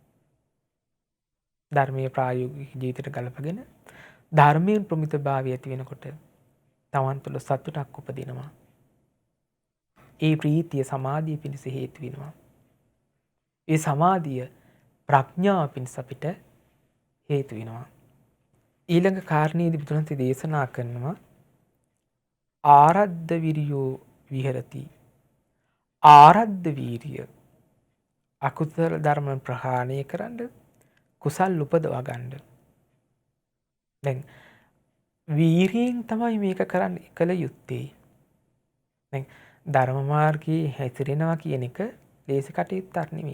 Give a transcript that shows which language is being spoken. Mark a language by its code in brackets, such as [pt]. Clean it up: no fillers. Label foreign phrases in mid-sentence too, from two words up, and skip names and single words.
[si] ධර්මයේ ප්‍රායෝගික ජීවිතයට ගලපගෙන ධර්මයෙන් ප්‍රමිතභාවය ඇති වෙනකොට තමන් තුළ සතුටක් උපදිනවා. ඒ ප්‍රීතිය සමාධිය පිණිස හේතු වෙනවා. ඒ සමාධිය ප්‍රඥාව පිණිස අපිට හේතු වෙනවා. ඊළඟ කාරණේදී බුදුන්සේ දේශනා කරනවා [pi] ආරද්ධ විරියෝ විහෙරති. [si] ආරද්ධ වීරිය අකුසල ධර්ම ප්‍රහාණය කරන්න කුසල් උපදවා ගන්න. දැන් වීරියෙන් තමයි මේක කරන්න කළ යුත්තේ. දැන් ධර්ම මාර්ගයේ හැසිරෙනවා කියන එක ලේසි කටයුත්තක් නෙමෙයි.